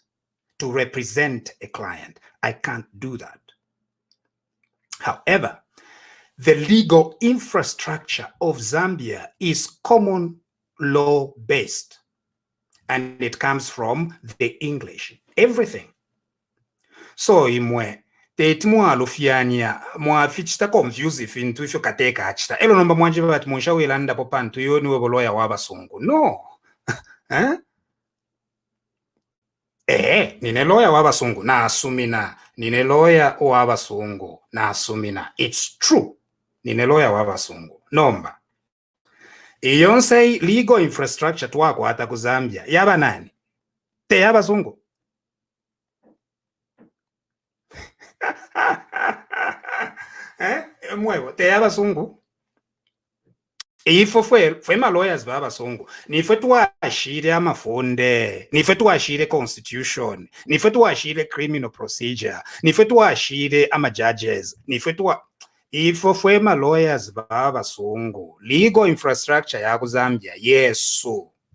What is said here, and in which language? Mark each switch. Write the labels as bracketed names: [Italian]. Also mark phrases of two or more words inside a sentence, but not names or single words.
[English] To represent a client. I can't do that. However, the legal infrastructure of Zambia is common law based. And it comes from the English. Everything. [Bemba] So imwe tetimwalufiania mwafichita confuse ifintu ifyo kateka achita elo nomba mwanje bati munshawilanda po pantu yoni we boloya wabasungu no nine lawyer wabasungu na asumina nine lawyer wabasungu na asumina [English] it's true [Bemba] nine lawyer wabasungu nomba iyonse [English] legal infrastructure [Bemba] twako hata ku Zambia yaba nani te yabasungu mwevo te yabasungu ifo fwe ma lawyers babasungu nife tuwashire amafunde nife tuwashire constitution nife tuwashire [English] criminal procedure [Bemba] nife tuwashire ama judges nife ifo fwe ma lawyers babasungu [English] legal infrastructure [Bemba] ya ku Zambia yesu